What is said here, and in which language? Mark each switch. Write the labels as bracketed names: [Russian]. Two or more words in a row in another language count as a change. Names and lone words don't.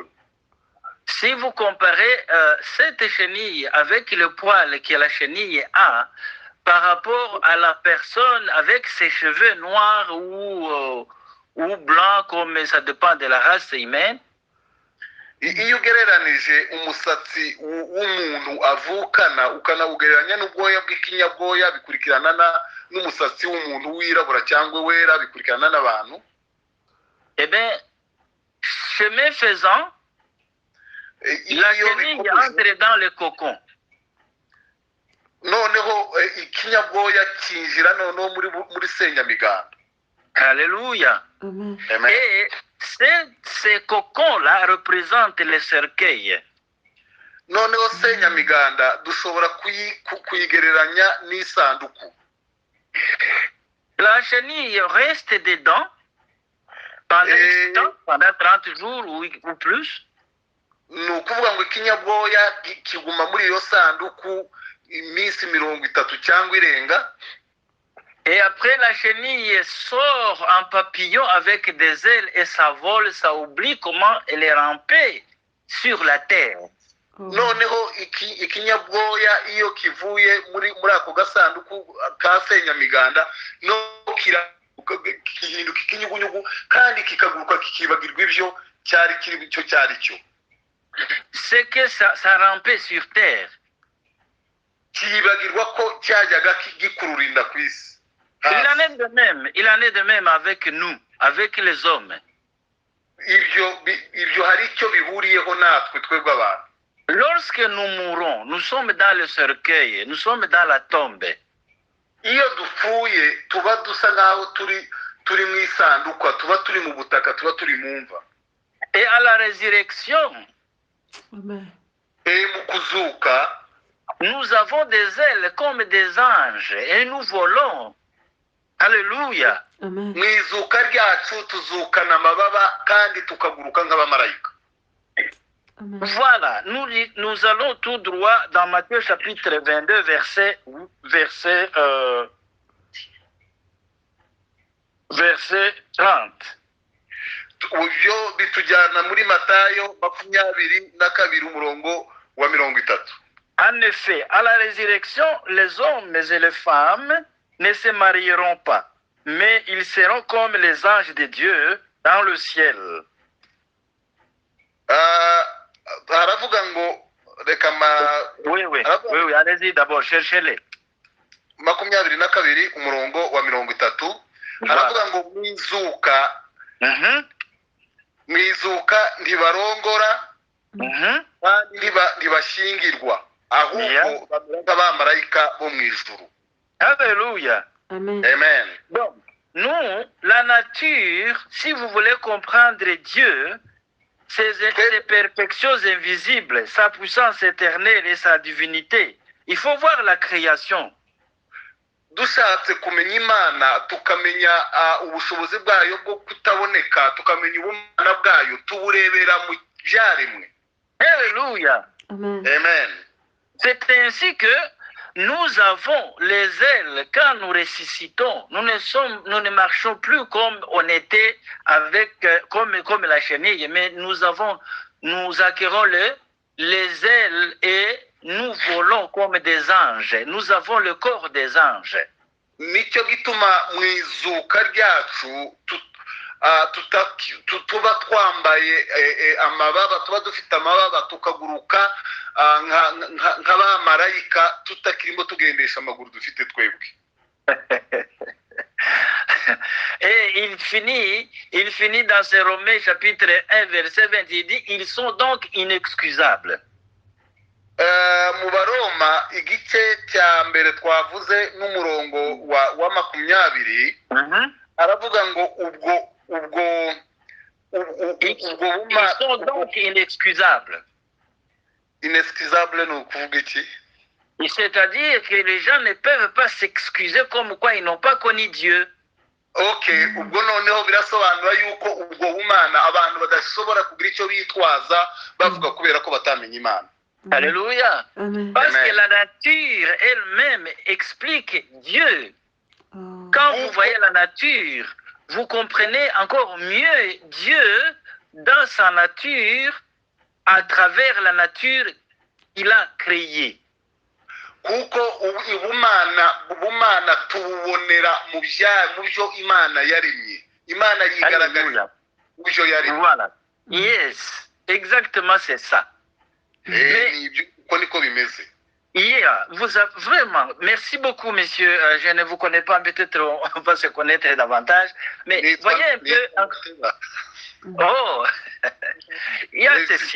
[French] Si vous comparez cette chenille avec le poil que la chenille a, par rapport à la personne avec ses cheveux noirs ou blancs, comme ça dépend de la race humaine, [Kinyarwanda] iyo ugereranije umusatsi w'umuntu avukana ukanawugereranya n'ubwoya bw'ikinyabwoya bikurikirana n'umusatsi w'umuntu wirabura cyangwa wera bikurikirana n'abantu. [French] Eh bien, chemin faisant, la chenille entre dans le cocon. [Kinyarwanda] noneho ikinyabwoya kinjira noneho muri senyamiganda. [French] Alléluia. Amen. Et ces cocons-là représentent les cercueils. [Kinyarwanda] noneho senyamiganda dushobora kuyigereranya n'isanduku. [French] La chenille reste dedans pendant 30 jours ou plus. [Kinyarwanda] ni ukuvuga ngo ikinyabwoya kiguma muri iyo sanduku iminsi 30 cyangwa irenga. [French] Et après, la chenille sort en papillon avec des ailes et ça vole, ça oublie comment elle est rampée sur la terre. [Kinyarwanda] noneho ikinyabwoya iyo kivuye muri ako gasanduku ka senyamiganda no kihinduka ikinyugunyugu kandi kikaguruka kikibagirwa ibyo cyari cyo. [French] C'est que ça rampait sur terre. [Kinyarwanda] kibagirwa ko cyajyaga gikururinda ku isi. [French] Il en est de même avec nous, avec les hommes. [Kinyarwanda] ibyo hari icyo bihuriyeho natwe twebwe abantu. [French] Lorsque nous mourons, nous sommes dans le cercueil, nous sommes dans la tombe. [Kinyarwanda] iyo dupfuye tuba dusa nkaho turi mu isanduku, tuba turi mu butaka, tuba turi mu mva. [French] Et à la résurrection, [Kinyarwanda] mu kuzuka, [French] nous avons des ailes comme des anges et nous volons. Alléluia. [Kinyarwanda] mu izuka ryacu tuzukana amababa kandi tukaguruka nk'abamarayika. [French] Voilà, nous allons tout droit dans Matthieu chapitre 22, verset 30. [Kinyarwanda] Ibyo bitujyana muri Matayo 22 umurongo wa 30. [French] En effet, à la résurrection, les hommes et les femmes ne se marieront pas, mais ils seront comme les anges de Dieu dans le ciel. [Kinyarwanda] haravuga ngo reka [French] Oui, allez-y d'abord, cherchez-les. [Kinyarwanda] 22 umurongo wa 30 haravuga ngo mu izuka ntibarongora kandi ntibashingirwa ahubwo bamera nk'abamarayika bo mu ijuru. Alléluia. Amen. [French] Donc, nous, la nature, si vous voulez comprendre Dieu, ses perfections invisibles, sa puissance éternelle et sa divinité, il faut voir la création. [Kinyarwanda] Dushatse kumenya Imana tukamenya ubushobozi bwayo bwo kutaboneka tukamenya ubumana bwayo tuburebera mu byaremwe. Alléluia. Amen. [French] C'est ainsi que nous avons les ailes quand nous ressuscitons. Nous ne marchons plus comme on était comme la chenille, mais nous acquérons les ailes et nous volons comme des anges. Nous avons le corps des anges. [Kinyarwanda] Nicyo gituma mu izuka ryacu tuba twambaye amababa, tuba dufite amababa tukaguruka nk'abamarayika tutakirimo tugendesha amaguru dufite twebwe. [French] Et il finit dans ce Romains chapitre 1 verset 20, il dit ils sont donc inexcusables. [Kinyarwanda] Mu Baroma igice cya mbere twavuze n'umurongo wa 20 aravuga ngo [French] ils sont donc inexcusables. [Kinyarwanda] Inexcusable ni ukuvuga iki? [French] C'est-à-dire que les gens ne peuvent pas s'excuser comme quoi ils n'ont pas connu Dieu. [Kinyarwanda] Ok, ubwo noneho birasobanura yuko ubwo bumana abantu badashobora kugira icyo bitwaza bavuga kubera ko batamenya Imana. Alléluia. [French] Parce que la nature elle-même explique Dieu. Quand vous voyez la nature, vous comprenez encore mieux Dieu dans sa nature, à travers la nature qu'il a créée. [Kinyarwanda] Kuko ubumana tububonera mu byo Imana yaremye. Imana yigaragaza mu byo yaremye. [French] Voilà. Yes, exactement c'est ça. Vraiment, merci beaucoup, monsieur. Je ne vous connais pas, peut-être on va se connaître davantage. Mais voyez un peu. Oh, il y a ceci.